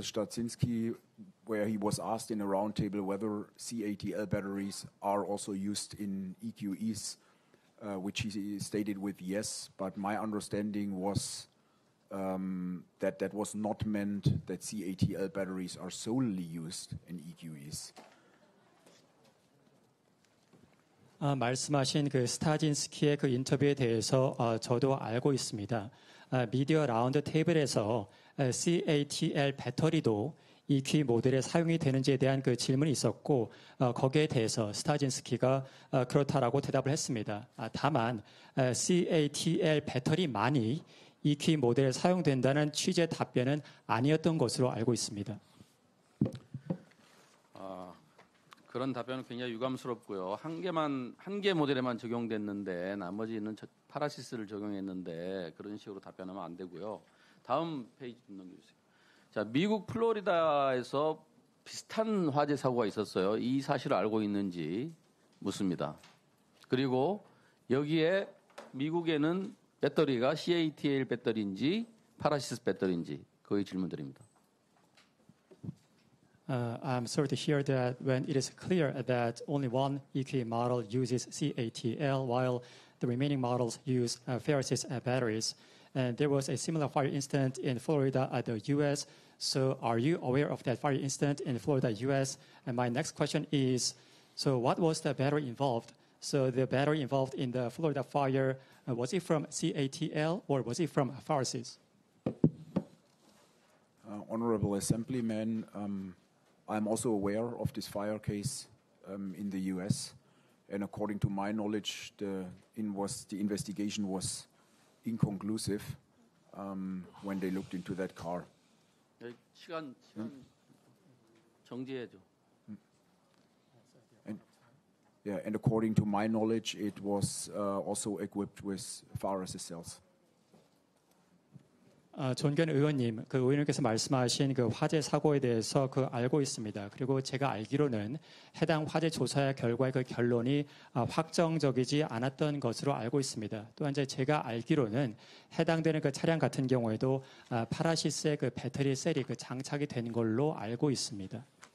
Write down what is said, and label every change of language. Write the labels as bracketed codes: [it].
[en] Stadzinski where he was asked in a roundtable whether CATL batteries are also used in EQEs, which he stated with yes, but my understanding was that was not meant that CATL batteries are solely used in EQEs. [ko] 말씀하신 그 스타진스키의 그 인터뷰에 대해서 저도 알고 있습니다. 미디어 라운드 테이블에서 CATL 배터리도 EQ 모델에 사용이 되는지에 대한 그 질문이 있었고 거기에 대해서 스타진스키가 그렇다라고 대답을 했습니다. 다만 CATL 배터리만이 EQ 모델에 사용된다는 취지의 답변은 아니었던 것으로 알고 있습니다. 그런 답변은 굉장히 유감스럽고요. 한 개 모델에만 적용됐는데 나머지는 파라시스를 적용했는데 그런 식으로 답변하면 안 되고요. 다음 페이지 좀 넘겨주세요. 자, 미국 플로리다에서 비슷한 화재 사고가 있었어요. 이 사실을 알고 있는지 묻습니다. 그리고 여기에 미국에는 배터리가 CATL 배터리인지 파라시스 배터리인지 거의 질문드립니다. [en] I'm sorry to hear that when it is clear that only one EQ model uses CATL while the remaining models use Ferrosys batteries. And there was a similar fire incident in Florida, the U.S. So are you aware of that fire incident in Florida, U.S.? And my next question is, so what was the battery involved? So the battery involved in the Florida fire, was it from CATL or was it from Ferrosys? Honorable Assemblyman, I'm also aware of this fire case in the U.S. And according to my knowledge, the investigation was inconclusive when they looked into that car. [ko] 시간 정지해줘. [en] And according to my knowledge, it was also equipped with Ferrosys cells. [ko] 존경 의원님, 그 의원님께서 말씀하신 그 화재 사고에 대해서 그 알고 있습니다. 그리고 제가 알기로는 해당 화재 조사 결과의 그 결론이 확정적이지 않았던 것으로 알고 있습니다. 또한 이제 제가 알기로는 해당되는 그 차량 같은 경우에도 파라시스의 그 배터리 셀이 그 장착이 된 걸로 알고 있습니다.